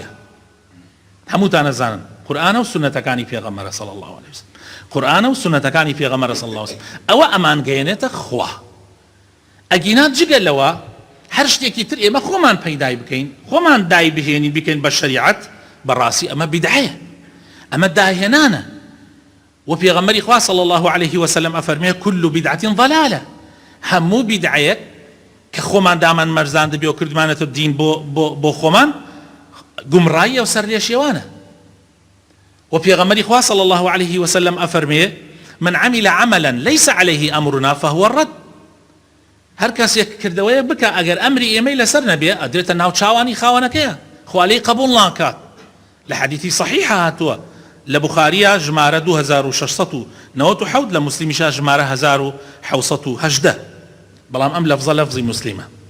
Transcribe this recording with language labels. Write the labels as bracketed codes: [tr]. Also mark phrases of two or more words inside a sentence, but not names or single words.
[ckb] هەمووتان نەزانن قورئانە و سونەتەکانی پێغەمبەرە [ar] صلی الله علیه وسلم، [ckb] قورئانە و سونەتەکانی پێغەمبەرە [ar] صلی الله علیه وسلم، [ckb] ئەوە ئەمان گەیەنێتە خوا. ئەگینا جگە لەوە هەر شتێکی تر ئێمە خۆمان پەیدای بکەین، خۆمان دای بهێنین بکەین بە شەریعەت، بەڕاستی ئەمە بیدعەیە، ئەمە داهێنانە. و پێغەمبەری خوا [ar] صلی الله علیه وسلم [ckb] ئەفەرمێ [ar] كل بدعة ضلالة، [ckb] هەموو بیدعەیەک کە خۆمان دامان مەرزان دەبێ و کردمانێتە دین بۆ خۆمان گومڕاییە و سەرلێشێوانە. و پێغەمبەری خوا [ar] صلی الله علیه وسلم [ckb] ئەفەرمێ [ar] من عمل عملا ليس عليه أمرنا فهو الرد. [ckb] هەر کەسێک کردەوەیە بکە ئەگەر ئەمری ئێمەی لەسەر نەبێ ئەدرێتە ناو چاوانی خاوەنەکەیە، خوا لێی قبوڵ ناکات. لە حەدیثی صحیحە هاتووە، لە بوخاریە ژمارە 2697، لە موسلیمیشە ژمارە 1718، بەڵام ئەم لەفزە لەفزی موسلیمە.